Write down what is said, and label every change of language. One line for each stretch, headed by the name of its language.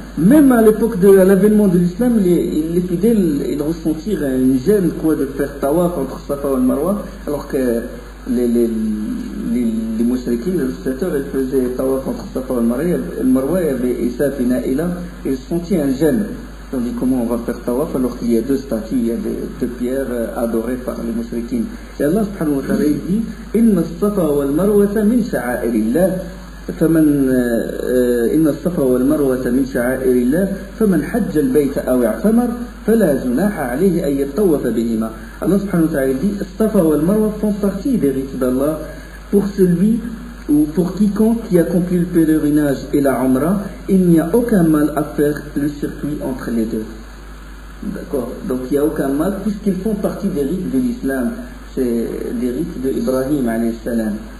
French: Même à l'époque de l'avènement de l'islam, les fidèles, ils ressentirent une gêne de faire tawaf entre Safa et Marwa, alors que les mouchriquins, les législateurs, ils faisaient tawaf entre Safa et Marwa, il y avait Issa et Na'ila, et ils sentaient un gêne. On dit comment on va faire tawaf alors qu'il y a deux statues, il y a deux pierres adorées par les mouchriquins.
Arabic: Et Allah subhanahu wa ta'ala dit Inna as-safa wal marwata min sha'airillah. إن الصفا والمروة من شعائر الله فمن حج البيت أو اعتمر فلا جناح عليه أن يطوف بهما.
French: Allah subhanahu wa ta'ala dit Safa wal Marwa font partie des rites d'Allah pour celui ou pour quiconque qui accomplit le pèlerinage et la Umrah. Il n'y a aucun mal à faire le circuit entre les deux. D'accord. Donc il n'y a aucun mal puisqu'ils font partie des rites de l'islam. C'est des rites de Ibrahim alayhi salam.